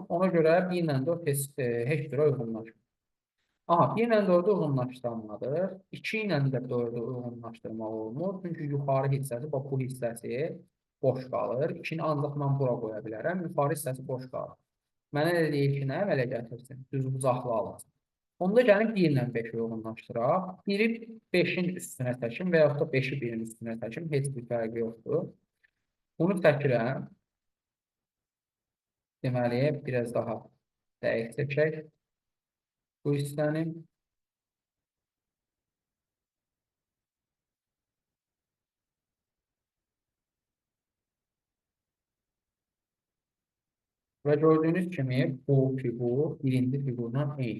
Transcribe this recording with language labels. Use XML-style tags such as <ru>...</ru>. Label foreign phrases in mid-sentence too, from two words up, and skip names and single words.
<az>Ona görə 1 ilə 4 heç birə uyğunlaşmır. Aha, 1 ilə 4-ü uyğunlaşdırmalıdır. 2 ilə də 4-ü uyğunlaşdırmaq olmur. Çünki yuxarı hissəsi, bax bu hissəsi boş qalır. 2-ni ancaq mən bura qoya bilərəm. Yuxarı hissəsi boş qalır. Mənə də deyir ki, nə əmələ gətirsin? Düzbucaqlı alınsın. Onda gəlin 1 ilə 5-i uyğunlaşdıraq. 1-i 5-in üstünə təkim və yaxud da 5-i 1-in üstünə təkim. Heç bir fərqi yoxdur. Bunu təkirəm. Deməli, biraz daha dəqiq çəkək bu hissəni. Və gördüyünüz kimi bu fiqur birinci fiqurdan eyni.</az>